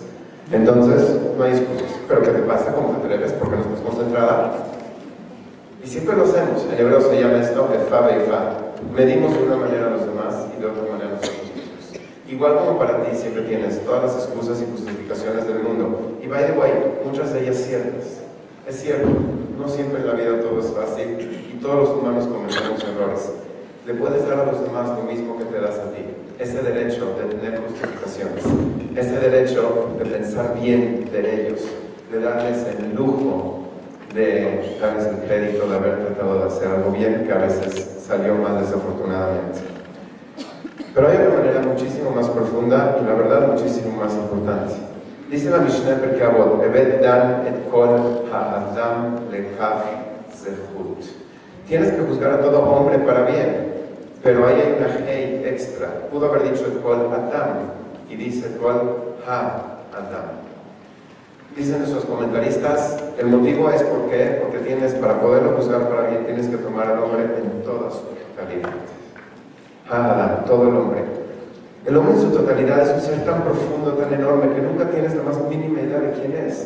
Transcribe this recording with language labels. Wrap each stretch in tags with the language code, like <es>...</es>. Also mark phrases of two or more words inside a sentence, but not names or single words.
<es>Entonces, no hay excusas. ¿Pero qué te pasa? ¿Cómo te atreves? ¿Por qué no estás concentrada? Y siempre lo hacemos. En hebreo se llama esto</es> <he>איפה ואיפה.</he> <es>Medimos de una manera a los demás y de otra manera a nosotros mismos. Igual como para ti siempre tienes todas las excusas y justificaciones del mundo.</es> <en>Y by the way,</en> <es>muchas de ellas ciertas. Es cierto, no siempre en la vida todo es fácil y todos los humanos cometemos errores. Le puedes dar a los demás lo mismo que te das a ti. Ese derecho de tener justificaciones, ese derecho de pensar bien de ellos, de darles el lujo de darles el crédito de haber tratado de hacer algo bien que a veces salió mal desafortunadamente. Pero hay una manera muchísimo más profunda y la verdad muchísimo más importante. Dice la Mishnah Perkei Avot,</es> <he>עבד דן את כל האדם לכף זכות.</he> <es>Tienes que juzgar a todo hombre para bien, pero ahí hay una hey extra. Pudo haber dicho</es> <he>את כל אדם</he> <es>y dice</es> <he>כל האדם.</he> <es>Dicen nuestros comentaristas, el motivo es porque tienes, para poderlo juzgar para bien, tienes que tomar al hombre en toda su totalidad. Adam, todo el hombre. El hombre en su totalidad es un ser tan profundo, tan enorme, que nunca tienes la más mínima idea de quién es.</es>